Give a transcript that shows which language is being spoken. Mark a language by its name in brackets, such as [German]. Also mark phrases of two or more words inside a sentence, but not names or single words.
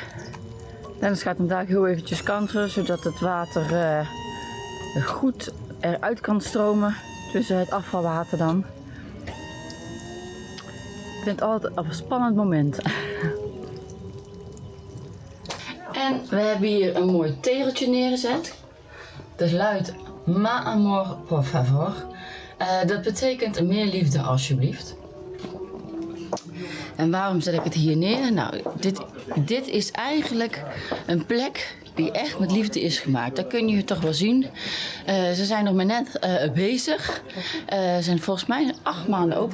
[Dutch] Dennis gaat vandaag heel eventjes kantelen, zodat het water goed eruit kan stromen. Tussen het afvalwater dan. Ik vind het altijd een spannend moment. En we hebben hier een mooi tegeltje neergezet. Dat luidt [Spanish] Ma amor por favor. [Dutch] Dat betekent meer liefde alsjeblieft. En waarom zet ik het hier neer? Nou, dit is eigenlijk een plek die echt met liefde is gemaakt. Dat kun je toch wel zien. Ze zijn nog maar net bezig. Ze zijn volgens mij 8 maanden open.